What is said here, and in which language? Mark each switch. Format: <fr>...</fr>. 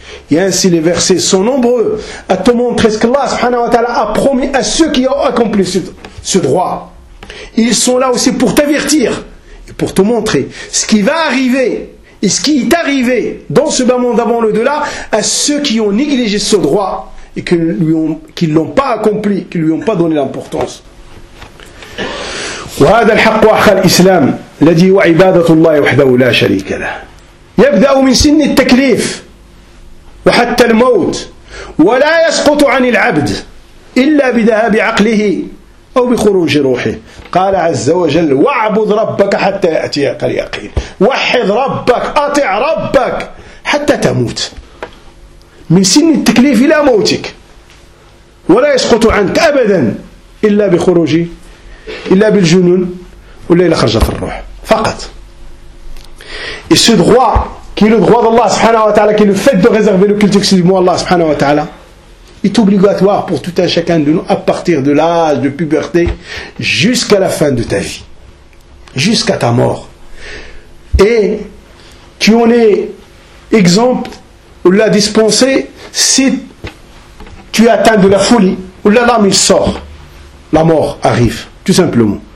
<fr>Et ainsi les versets sont nombreux à te montrer ce que Allah subhanahu wa ta'ala a promis à ceux qui ont accompli ce droit. Ils sont là aussi pour t'avertir et pour te montrer ce qui va arriver et ce qui est arrivé dans ce bas monde avant l'au-delà à ceux qui ont négligé ce droit et qui ne l'ont pas accompli, qui ne lui ont pas donné l'importance.</fr> <ar>وهذا الحق أخا الإسلام الذي هو عبادة الله وحده لا شريك له يبدأ من سن التكليف وحتى الموت ولا يسقط عن العبد إلا بذهاب عقله أو بخروج روحه قال عز وجل واعبد ربك حتى يأتيك اليقين وحد ربك أطع ربك حتى تموت من سن التكليف إلى موتك ولا يسقط عنك أبدا إلا بخروجه إلا بالجنون ولا إلى خرجة الروح فقط.</ar> <fr>Et ce droit qui est le droit d'Allah subhanahu wa ta'ala, qui est le fait de réserver le culte exclusivement à Allah subhanahu wa ta'ala, est obligatoire pour tout un chacun de nous à partir de l'âge de puberté jusqu'à la fin de ta vie, jusqu'à ta mort. Et tu en es exempt ou l'a dispensé si tu es atteint de la folie ou la lame il sort, la mort arrive. Tout simplement.</fr>